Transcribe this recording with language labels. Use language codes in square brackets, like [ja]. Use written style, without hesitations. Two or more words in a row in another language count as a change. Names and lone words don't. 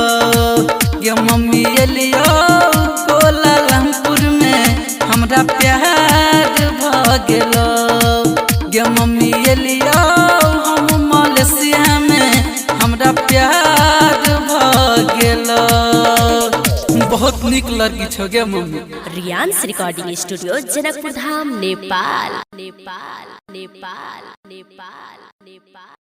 [mai] गे मम्मी एलिया कोलालमपुर में हमरा प्यार भ गेलो। गे मम्मी एलिया हम मलेशिया में हमरा प्यार भ गेलो। बहुत निक लड़की छो गे मम्मी। [en] Riyan's Recording Studio, Janakpur Dham, Nepal. Nepal. Nepal. Nepal. Nepal.